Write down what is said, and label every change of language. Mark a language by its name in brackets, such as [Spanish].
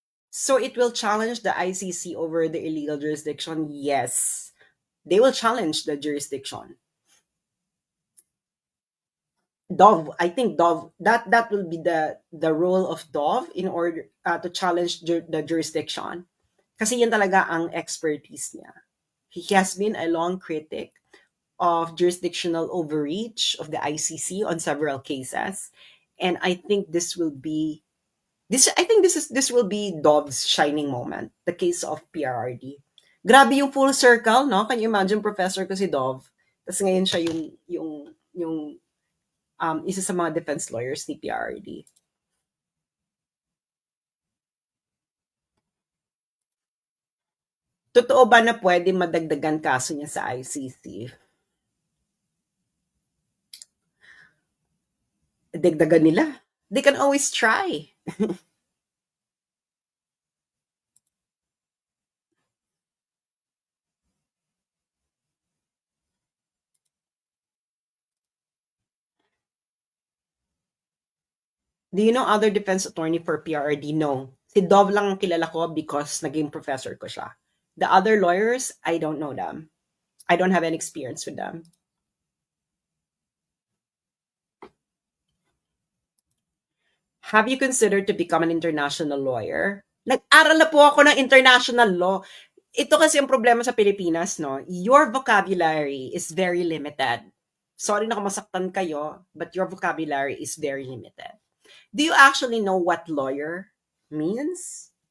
[English] So it will challenge the ICC over the illegal jurisdiction? Yes. They will challenge the jurisdiction. Dove, I think Dove, that will be the role of Dove in order to challenge the jurisdiction. [Filipino] Kasi yan talaga ang expertise niya. [English] He has been a long critic of jurisdictional overreach of the ICC on several cases, and I think this will be this. I think this will be Dove's shining moment, the case of PRRD. [Filipino] Grabe yung full circle, no? [English] Can you imagine, [Filipino] professor ko si Dove, tapos ngayon siya yung isa sa mga defense lawyers ni PRRD. Totoo ba na pwede madagdagan kaso niya sa ICC? Dagdagan nila. [English] They can always try. Do you know other defense attorney for PRRD? No. [Filipino] Si Dove lang ang kilala ko because naging professor ko siya. [English] The other lawyers, I don't know them. I don't have any experience with them. Have you considered to become an international lawyer? [Filipino] Nag-aral na po ako ng international law. Ito kasi ang problema sa Pilipinas, no? [English] Your vocabulary is very limited. Sorry [Filipino] na kung masaktan kayo, [English] but your vocabulary is very limited. Do you actually know what lawyer means?